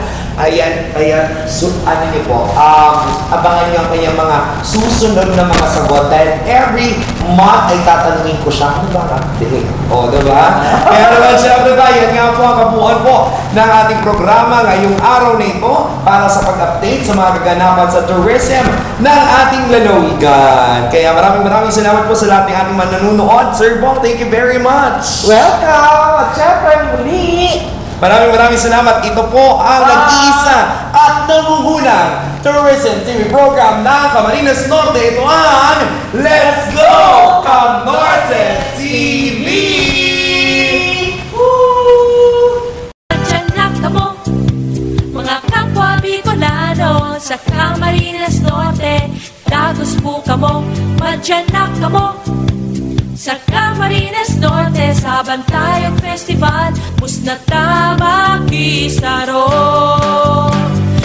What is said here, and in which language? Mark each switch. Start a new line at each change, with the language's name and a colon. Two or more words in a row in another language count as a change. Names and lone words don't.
Filipino: Ayan, ano niyo po, abangan niyo ang kanyang mga susunod na mga sagot dahil
English: every month
Filipino: ay tatanungin ko siya, ano ba update? Diba? Kaya naman syempre ba, yan nga po ang kabuuan po ng ating programa ngayong araw na ito para sa pag-update sa mga kaganapan sa tourism ng ating lalawigan. Kaya maraming salamat po sa lahat ng ating manonood.
English: Sir Bob, thank you very much. Welcome!
Filipino: At syempre muli, maraming salamat. Ito po ang nag-iisa at nangungunang
English: tourism TV program
Filipino: ng Camarines Norte. Ito ang Let's Go Cam Norte TV! Diyan na kamo, mga kapwa Bicolano sa Camarines Norte.
Bikol: Dagos po kamo, madyan na kamo sa Camarines Norte, sa Bantayog Festival, Musnata Makisaro.